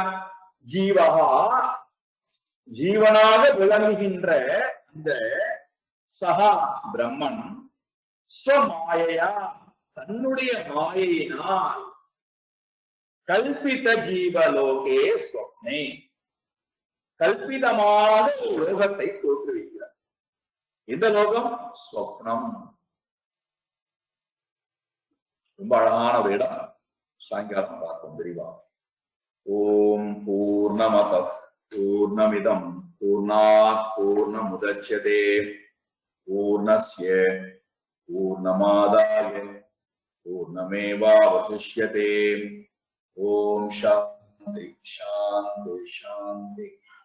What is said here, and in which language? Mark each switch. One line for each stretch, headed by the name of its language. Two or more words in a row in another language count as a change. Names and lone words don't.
Tamil: ஜீவகா, ஜீவனாக விளங்குகின்ற இந்த சகா பிரம்மன் ஸ்வமாயையா தன்னுடைய மாயையினால்
Sanskrit: कल्पित जीवलोके स्वप्ने
Tamil: கல்பிதமான ஒரு லோகத்தை தோற்றுவிக்கிறார். இந்த லோகம் ஸ்வப்னம். ரொம்ப அழகான ஒரு இடம். சாயங்காலம் பார்ப்போம் விரிவா.
Sanskrit: ॐ पूर्णमदः पूर्णमिदं पूर्णात् पूर्णमुदच्यते पूर्णस्य पूर्णमादाय पूर्णमेवावशिष्यते. ॐ शान्तिः शान्तिः शान्तिः.